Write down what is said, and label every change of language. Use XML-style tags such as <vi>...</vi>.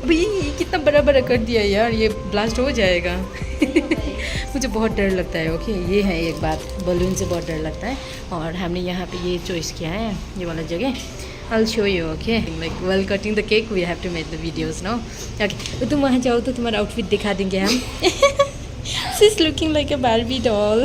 <hi>अभी कितना बड़ा बड़ा कर दिया यार ये ब्लास्ट हो जाएगा। मुझे बहुत डर लगता है ओके। ये है एक बात बलून से बहुत डर लगता है। और हमने यहाँ पे ये चॉइस किया है ये वाला जगह।</hi> <en>I'll show you okay like while cutting the cake we have to make the videos no okay।</en> <hi>तुम वहाँ जाओ तो तुम्हारा आउटफिट दिखा देंगे हम।</hi> <en>She's looking like a Barbie doll।</en>